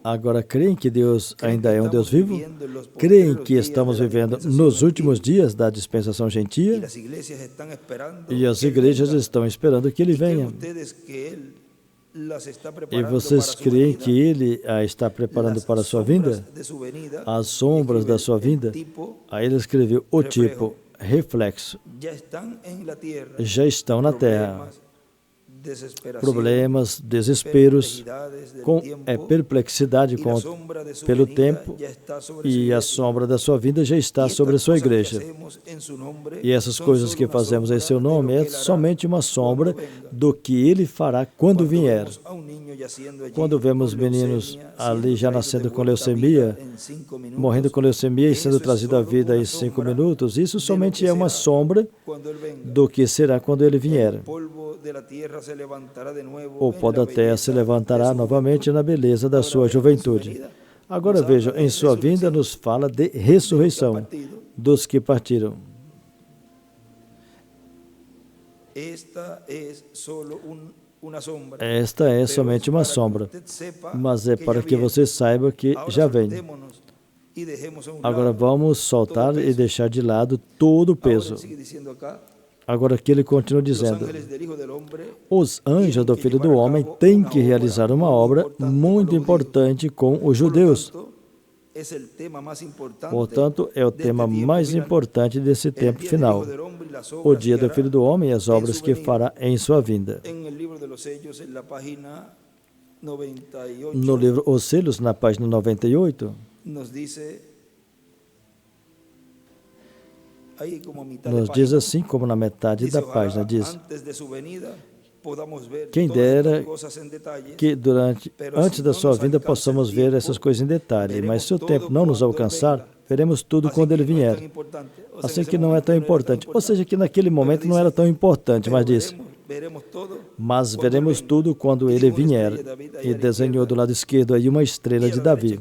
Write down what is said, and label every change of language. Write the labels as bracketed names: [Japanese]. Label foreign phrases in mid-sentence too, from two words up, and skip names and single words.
[Portuguese] agora creem que Deus ainda é um Deus vivo? [Spanish] Viviendo en los [Portuguese] Creem [Spanish] postreros [Portuguese] que [Spanish] días [Portuguese] estamos [Spanish] de la [Portuguese] vivendo [Spanish] dispensación [Portuguese] nos últimos [Spanish] antigua, [Portuguese] dias da dispensação [Spanish] y [Portuguese] gentia? [Spanish] las iglesias están esperando [Portuguese] E as [Spanish] que Él [Portuguese] igrejas [Spanish] venga. [Portuguese] estão esperando que Ele [Spanish] ¿Y creen [Portuguese] venha. [Spanish] ustedes que Él las está [Portuguese] E [Spanish] preparando [Portuguese] vocês [Spanish] para su [Portuguese] creem [Spanish] venida? [Portuguese] que Ele a está preparando [Spanish] Las [Portuguese] para a sua [Spanish] sombras [Portuguese] vinda? [Spanish] de su venida, [Portuguese] As sombras da sua [Spanish] el [Portuguese] vinda? [Spanish] tipo, [Portuguese] Aí ele escreveu o tipo, reflexo, [Spanish] ya están en la tierra. [Portuguese] já estão na terra. [Spanish] Problemas, desesperación, [Portuguese] Problemas, desesperos, [Spanish] perplejidades del [Portuguese] com [Spanish] tiempo, [Portuguese] perplexidade [Spanish] y la sombra de su [Portuguese] pelo [Spanish] venida [Portuguese] tempo, [Spanish] ya está sobre su [Portuguese] e a [Spanish] iglesia. [Portuguese] sombra da sua vinda já [Spanish] Y [Portuguese] está [Spanish] estas [Portuguese] sobre a sua [Spanish] cosas que [Portuguese] igreja. [Spanish] hacemos en su nombre [Portuguese] E essas [Spanish] son [Portuguese] coisas [Spanish] solo [Portuguese] que [Spanish] una [Portuguese] fazemos em [Spanish] sombra [Portuguese] seu [Spanish] de lo [Portuguese] nome [Spanish] que [Portuguese] é [Spanish] Él hará [Portuguese] somente uma sombra [Spanish] cuando venga. [Portuguese] do que Ele fará quando [Spanish] Cuando [Portuguese] vier. [Spanish] vemos a un niño yaciendo allí [Portuguese] Quando vemos [Spanish] con [Portuguese] meninos [Spanish] leucemia, [Portuguese] ali [Spanish] siendo [Portuguese] já [Spanish] traído [Portuguese] nascendo [Spanish] de [Portuguese] com [Spanish] vuelta a [Portuguese] leucemia, [Spanish] vida en 5 minutos, [Portuguese] morrendo com leucemia e [Spanish] eso [Portuguese] sendo [Spanish] es [Portuguese] trazido à [Spanish] solo [Portuguese] vida [Spanish] una [Portuguese] em 5 [Spanish] sombra [Portuguese] minutos, isso [Spanish] de lo [Portuguese] somente [Spanish] que [Portuguese] é uma [Spanish] será [Portuguese] sombra [Spanish] cuando Él venga. [Portuguese] do que será quando Ele vier. [Spanish] El polvo de la tierra se levantará de nuevo [Portuguese] O [Spanish] en [Portuguese] pó [Spanish] la [Portuguese] da terra se [Spanish] belleza [Portuguese] levantará [Spanish] de su [Portuguese] novamente na beleza da sua juventude. Agora vejam, em sua vinda nos fala de ressurreição dos que partiram. [Spanish] Esta es solo una sombra. [Portuguese] Esta é [Spanish] Pero [Portuguese] somente [Spanish] es [Portuguese] uma [Spanish] para que [Portuguese] sombra, [Spanish] usted sepa [Portuguese] mas é [Spanish] que [Portuguese] para [Spanish] ya [Portuguese] que [Spanish] viene. [Portuguese] você saiba que [Spanish] Ahora [Portuguese] já vem. [Spanish] soltémonos y dejemos a un [Portuguese] Agora [Spanish] lado [Portuguese] vamos soltar [Spanish] todo [Portuguese] e [Spanish] peso. [Portuguese] deixar de lado todo o [Spanish] Ahora [Portuguese] peso. [Spanish] él sigue diciendo acá, [Portuguese] Agora aqui ele continua [Spanish] los [Portuguese] dizendo: [Spanish] ángeles del Hijo del Hombre [Portuguese] os anjos do Filho do Homem têm que realizar uma obra muito importante com os judeus. [Spanish] es el tema más importante [Portuguese] Portanto, é o [Spanish] de [Portuguese] tema [Spanish] este tiempo [Portuguese] mais [Spanish] final. [Portuguese] importante desse [Spanish] El [Portuguese] tempo [Spanish] día del [Portuguese] final. [Spanish] Hijo del Hombre y las [Portuguese] O [Spanish] obras [Portuguese] dia [Spanish] que [Portuguese] do [Spanish] hará [Portuguese] Filho do Homem e as [Spanish] en [Portuguese] obras [Spanish] su [Portuguese] que [Spanish] venida. [Portuguese] fará em sua vinda. [Spanish] En el libro de los sellos, en la página 98, [Portuguese] No livro Os Selos, na página 98, [Spanish] nos dice, ahí como a mitad [Portuguese] nos [Spanish] de [Portuguese] diz [Spanish] página, [Portuguese] assim, como na metade [Spanish] dice, [Portuguese] da página, [Spanish] ojalá [Portuguese] diz [Spanish] antes de su venida podamos ver [Portuguese] quem [Spanish] todas [Portuguese] dera [Spanish] estas cosas en detalle, [Portuguese] que antes da sua vinda possamos ver essas coisas em detalhe, mas se o tempo não nos alcançar, veremos tudo quando ele vier. Assim que não é tão importante. Ou seja, que naquele momento não era tão importante, mas diz: mas veremos tudo quando ele vier. E desenhou do lado esquerdo aí uma estrela de Davi.